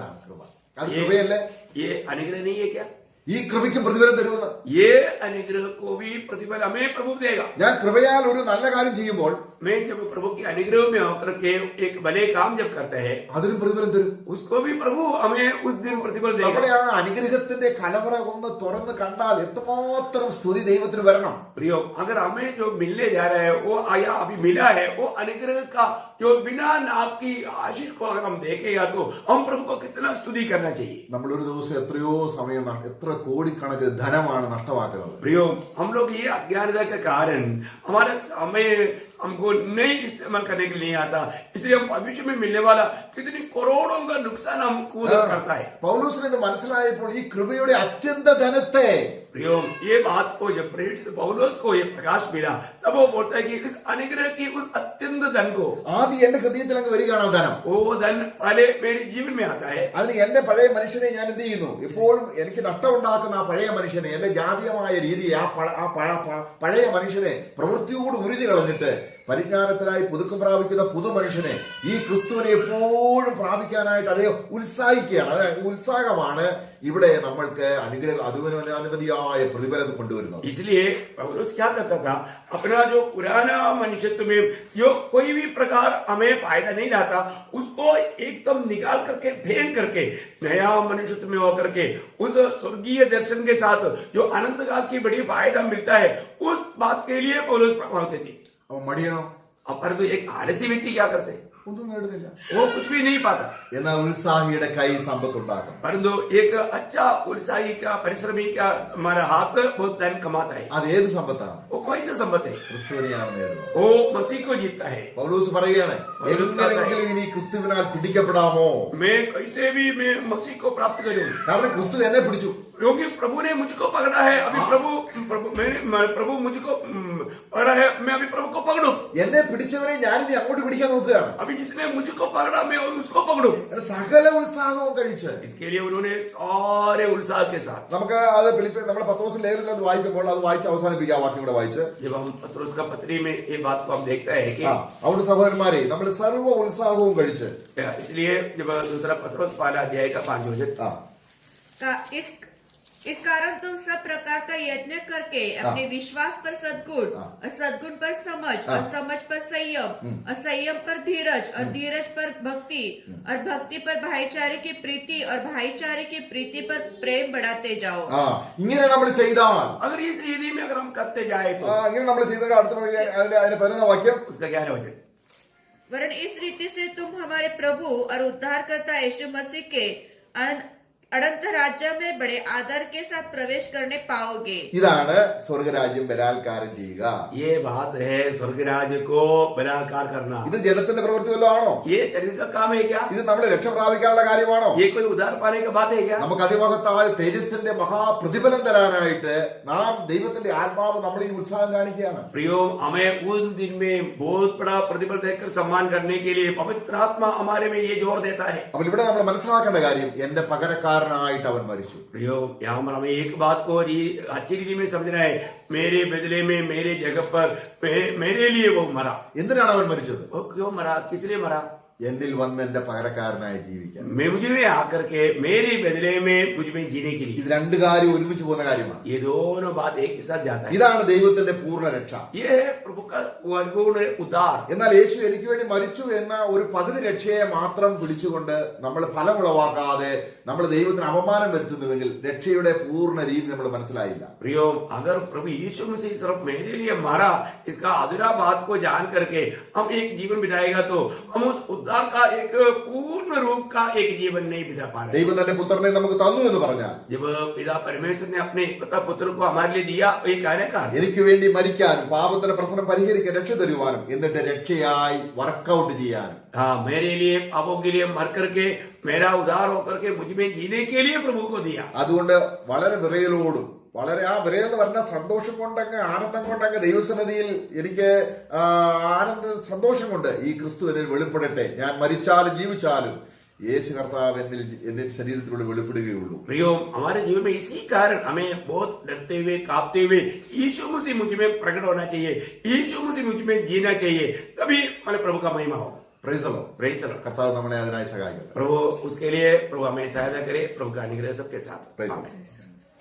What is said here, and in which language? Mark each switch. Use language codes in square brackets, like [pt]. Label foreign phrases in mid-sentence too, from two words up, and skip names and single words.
[ml] ഇതാണ് കൃപ. അത് കൃപയല്ലേ? [hi] ये अनुग्रह नहीं है क्या? [ml] ഈ കൃപയ്ക്കും പ്രതിഫലം തരുമെന്ന്. [hi] ये अनुग्रह को भी प्रतिफल हमें प्रभु देगा. [ml] ഞാൻ കൃപയാൽ ഒരു നല്ല കാര്യം ചെയ്യുമ്പോൾ [hi] मैं जब प्रभु के अनुग्रह में होकर के एक भले काम जब करते हैं, [ml] അതിനും പ്രതിഫലം തരും. [hi] उसको भी प्रभु हमें उस दिन प्रतिफल [ml] നമ്മുടെ [hi] देगा. [ml] ആ അനുഗ്രഹത്തിന്റെ കലവറ ഒന്ന് തുറന്ന് കണ്ടാൽ എത്രമാത്രം സ്തുതി ദൈവത്തിന് വരണം. [hi] प्रियो, अगर हमें जो मिलने जा रहा है वो आया अभी मिला है, वो अनुग्रह का जो बिना नाप की आशीष को अगर हम देखेगा तो हम प्रभु को कितना स्तुति करना चाहिए. [ml] നമ്മൾ ഒരു ദിവസം എത്രയോ സമയം എത്ര കോടിക്കണക്കിന് ധനമാണ് നഷ്ടമാക്കുന്നത്. [hi] प्रियो, हम लोग ये अज्ञानता के कारण हमारा समय हमको नहीं इस्तेमाल करने के लिए नहीं आता, इसलिए हम भविष्य में मिलने वाला कितनी करोड़ों का नुकसान हमको करता है. [ml] പൗലോസിന് ഇത് മനസ്സിലായപ്പോൾ ഈ കൃപയുടെ അത്യന്ത ധനത്തെ [hi] प्रियो, ये बात को जब प्रेरित पौलुस को ये प्रकाश मिला, तब वो बोलता है कि इस अनुग्रह की उस अत्यंत धन को, [ml] ആദ്യം എന്റെ ഹൃദയത്തിൽ അങ്ങ് വരികയാണ് ആ ധനം. [hi] वो धन पहले मेरे जीवन में आता है. [ml] അതിന് എന്റെ പഴയ മനുഷ്യനെ ഞാൻ എന്ത് ചെയ്യുന്നു? ഇപ്പോഴും എനിക്ക് നഷ്ടമുണ്ടാക്കുന്ന ആ പഴയ മനുഷ്യനെ, എന്റെ ജാതീയമായ രീതിയെ പഴയ മനുഷ്യനെ പ്രവൃത്തിയോട് ഉരുതി കളഞ്ഞിട്ട് പരിജ്ഞാനത്തിനായി പുതുക്കം പ്രാപിക്കുന്ന പുതു മനുഷ്യനെ ഈ ക്രിസ്തുവിനെ എപ്പോഴും പ്രാപിക്കാനായിട്ട് അതേ ഉത്സാഹിക്കുകയാണ്. അതായത് ഉത്സാഹമാണ് ഇവിടെ നമ്മൾക്ക് അനുമതിയായ പ്രതിഫലം കൊണ്ടുവരുന്നത്. [hi] इसलिए पौलुस क्या करता था, अपना जो पुराना मनुष्यत्व में जो कोई भी प्रकार हमें फायदा नहीं लाता, उसको एकदम निकाल करके फेंक करके नया मनुष्यत्व में होकर के उस स्वर्गीय दर्शन के साथ जो अनंत काल की बड़ी फायदा मिलता है, उस बात के लिए पौलुस प्रभावित थी. [ml] അവൻ മടിയനോ? [hi] परंतु एक आलसी व्यक्ति क्या करते, [ml] ഒന്നും നേടുന്നില്ല. [hi] वो कुछ भी नहीं पाता. [ml] എന്നാൽ ഉത്സാഹിയുടെ കൈ സമ്പത്തുണ്ടാക്കും. [hi] परंतु एक अच्छा उत्साही का परिश्रमी का हमारा हाथ बहुत धन कमाता है. [ml] അത് ഏത് സമ്പത്താണ്? [hi] वो कौन सा संपत्ति है? [ml] ക്രിസ്തുവിനെയാണ് നേടുന്നത്. [hi] वो मसीह को जीतता है. [ml] പൗലോസ് പറയുകയാണ്, എങ്ങനെയെങ്കിലും ഇനി ക്രിസ്തുവിനാൽ പിടിക്കപ്പെടാമോ? [hi] मैं कैसे भी मैं मसीह को प्राप्त करूं, [ml] കാരണം ക്രിസ്തു എന്നെ പിടിച്ചു. [hi] क्योंकि प्रभु ने मुझको पकड़ा है. अभी प्रभु मुझको पकड़ा है, मैं अभी प्रभु को पकड़ूं. [ml] എന്നെ പിടിച്ചവരെ ഞാനിനി അങ്ങോട്ട് പിടിക്കാൻ നോക്കുകയാണ്. [hi] अभी जिसने मुझको पकड़ा मैं उसको पकड़ूं. [ml] സകല ഉത്സാഹവും കഴിച്ച് [hi] इसके लिए उन्होंने सारे उत्साह के साथ, [ml] നമുക്ക് അത് നമ്മുടെ പത്രോസ് ലേഖനം അത് വായിക്കുമ്പോൾ അത് വായിച്ച് അവസാനിപ്പിക്കാം. വാക്യം കൂടെ വായിച്ച് [hi] जब हम पत्रोस का पत्री में ये बात को हम देखते हैं कि [ml] അവിടെ സഹോദരന്മാരെ നമ്മൾ സർവ്വ ഉത്സാഹവും കഴിച്ച്, [hi] इसलिए जब दूसरा पत्रोस पहला अध्याय का 5 वचन, इस कारण तुम सब प्रकार का यत्न करके अपने विश्वास पर सद्गुण और सद्गुण पर समझ और समझ पर संयम और संयम पर धीरज और धीरज पर भक्ति और भक्ति पर भाईचारे की प्रीति और भाईचारे की प्रीति पर प्रेम बढ़ाते जाओ. [ml] ഇങ്ങനെ നമ്മൾ ചെയ്താൽ, [hi] अगर इस रीति में अगर हम करते जाए तो [ml] ഇങ്ങനെ നമ്മൾ ചെയ്ത അടുത്ത അതിന്റെ 11 വാക്യം, [hi] उसका 11 वचन, वरन इस रीति से तुम हमारे प्रभु और उद्धारकर्ता यीशु मसीह के अनंत राज्य में बड़े आदर के साथ प्रवेश करने पाओगे. [ml] ഇതാണ് സ്വർഗരാജ്യം ബലാത്കാരം ചെയ്യുക. [hi] ये बात है स्वर्ग राज्य को बलात्कार करना. [ml] ഇത് ജഡത്തിന്റെ പ്രവൃത്തി വല്ലതും ആണോ? [hi] ये शरीर का काम है क्या? [ml] ഇത് നമ്മളെ രക്ഷ പ്രാപിക്കാനുള്ള കാര്യമാണോ? [hi] ये कोई उद्धार पाने का बात है क्या? [ml] നമുക്ക് അതിമഹത്തായ തേജസ്സിന്റെ മഹാപ്രതിഫലം തരാനായിട്ട് നാം ദൈവത്തിന്റെ ആത്മാവ് നമ്മൾ ഈ ഉത്സാഹം കാണിക്കുകയാണ്. [hi] प्रियो, हमें उन दिन में बहुत बड़ा प्रतिफल देकर सम्मान करने के लिए पवित्र आत्मा हमारे में ये जोर देता है. [ml] അപ്പോൾ ഇവിടെ നമ്മൾ മനസ്സിലാക്കേണ്ട കാര്യം, എന്റെ പകരക്കാരനായിട്ട് അവൻ മരിച്ചു. [hi] प्रियो, यहाँ पर हमें एक बात को अच्छी रीति में समझना है, मेरे बदले में मेरे जगह पर मेरे लिए वो मरा. [ml] എന്തിനാണ് അവൻ മരിച്ചത്? [hi] वो क्यों मरा, किस लिए मरा? [ml] എന്നിൽ വന്ന് എന്റെ പകരക്കാരനായി ജീവിക്കാൻ. [hi] मुझ में आकर के मेरे बदले में मुझ में जीने के लिए. [ml] ഇത് രണ്ട് കാര്യം ഒരുമിച്ച് പോകുന്ന കാര്യമാണ്. [hi] ये दोनों बात एक के साथ जाता है. [ml] ഇതാണ് ദൈവത്തിന്റെ പൂർണ്ണ രക്ഷ. [hi] ये है प्रभु का पूर्ण उद्धार. [ml] എന്നാൽ യേശു എനിക്ക് വേണ്ടി മരിച്ചു എന്ന ഒരു പകുതി രക്ഷയെ മാത്രം പിടിച്ചുകൊണ്ട് നമ്മൾ ഫലമുളവാക്കാതെ നമ്മൾ ദൈവത്തിന് അപമാനം വരുത്തുന്നുവെങ്കിൽ രക്ഷയുടെ പൂർണ്ണ രീതി നമ്മൾ മനസ്സിലായില്ല. [hi] प्रियो, अगर प्रभु यीशु मसीह सिर्फ मेरे लिए मरा, इसका अधूरा बात को जान करके हम एक जीवन बिताएगा तो हम उस उद्धार का एक पूर्ण रूप का एक जीवन नहीं बिता पा रहे. [ml] ദൈവം തന്റെ പുത്രനെ നമുക്ക് തന്നു എന്ന് പറഞ്ഞാൽ, [hi] जब पिता परमेश्वर ने अपने एकलौता पुत्र को हमारे लिए दिया, ये कहने का [ml] എനിക്ക് വേണ്ടി മരിക്കാനും പാപത്തിന്റെ പ്രശ്നം പരിഹരിക്കാൻ രക്ഷ തരുവാനും എന്നിട്ട് രക്ഷയായി വർക്കൗട്ട് ചെയ്യാനും, [hi] हाँ, मेरे लिए पापों के लिए मर करके मेरा उद्धार होकर के मुझ में जीने के लिए प्रभु को दिया. [ml] അതുകൊണ്ട് വളരെ വിറയലോടും വളരെ ആ വിറയെന്ന് പറഞ്ഞ സന്തോഷം കൊണ്ടങ്ങ് ആനന്ദം കൊണ്ടങ്ങ് ദൈവസന്നിധിയിൽ എനിക്ക് സന്തോഷം കൊണ്ട് ഈ ക്രിസ്തു എന്നിൽ വെളിപ്പെടട്ടെ, ഞാൻ മരിച്ചാലും ജീവിച്ചാലും യേശു കർത്താവ് എന്റെ ശരീരത്തിലൂടെ വെളിപ്പെടുകയുള്ളൂ. [hi] प्रियो, हमारे जीवन में इसी कारण हमें बहुत डरते हुए कांपते हुए यीशु मसीह मुझ में प्रकट होना चाहिए, यीशु मसीह मुझ में जीना चाहिए, तभी हमारे प्रभु का महिमा हो. [en] Praise the Lord. Praise the Lord. [ml] കർത്താവ് നമ്മളെ അതിനായി സഹായിക്കട്ടെ. [hi] प्रभु उसके लिए प्रभु हमें सहायता करे. प्रभु का अनुग्रह सबके साथ. [en] Praise the [hi] आमीन. [en] Lord.